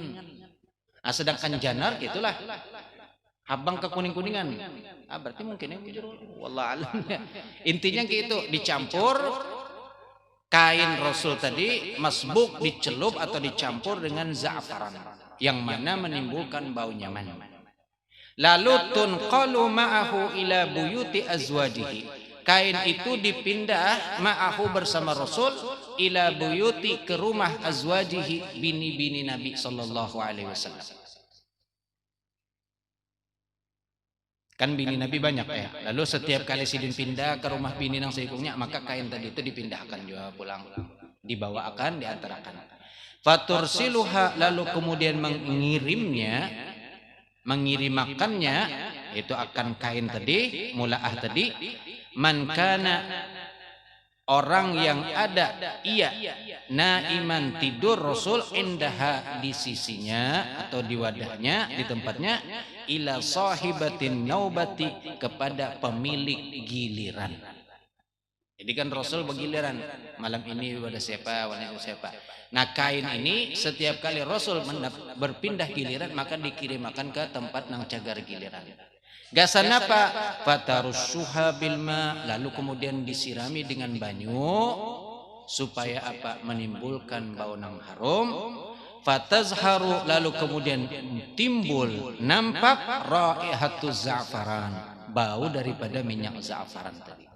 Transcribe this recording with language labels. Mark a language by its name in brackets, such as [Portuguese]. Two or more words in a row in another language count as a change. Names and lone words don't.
[Banjar] Nah, sedangkan janar itulah habang ke kuning-kuningan. Berarti mungkin yang jujur [Arabic] والله أعلم. [Banjar] Intinya gitu, dicampur kain Rasul tadi masbuk, dicelup atau dicampur dengan za'faran, yang mana menimbulkan bau nyaman. [Arabic] Lalu تنقل معه إلى بيوت أزواجه. [Banjar] Kain itu dipindah ma'ahu bersama Rasul [Arabic] إلى بيوت, [Banjar] ke rumah azwajihi, bini-bini Nabi [Arabic] صلى الله عليه وسلم. [Banjar] Kan bini Nabi banyak ya. Lalu setiap kali sidin pindah ke rumah bini nang seikungnya, maka kain tadi itu dipindahkan juga pulang, dibawakan, diantarakan. Fatursiluha, lalu kemudian mengirimakannya, itu akan kain tadi, mula'ah tadi, [Arabic] من كان, [Banjar] orang yang ada ia naiman, tidur Rasul, indaha, di sisinya atau di wadahnya, di tempatnya, [Arabic] إلى صاحبة النوبة, [Banjar] kepada pemilik giliran. Jadi kan Rasul bergiliran, malam ini pada siapa, wanita siapa. Nah kain ini setiap kali Rasul berpindah giliran maka dikirimakan ke tempat nang cagar giliran. Gasan apa? [Arabic] فترشها بالماء, [Banjar] lalu kemudian disirami dengan banyu supaya apa? Menimbulkan bau nang harum. Fatazharu, lalu kemudian timbul nampak [Arabic] رائحة الزعفران, [Banjar] bau daripada minyak za'faran tadi.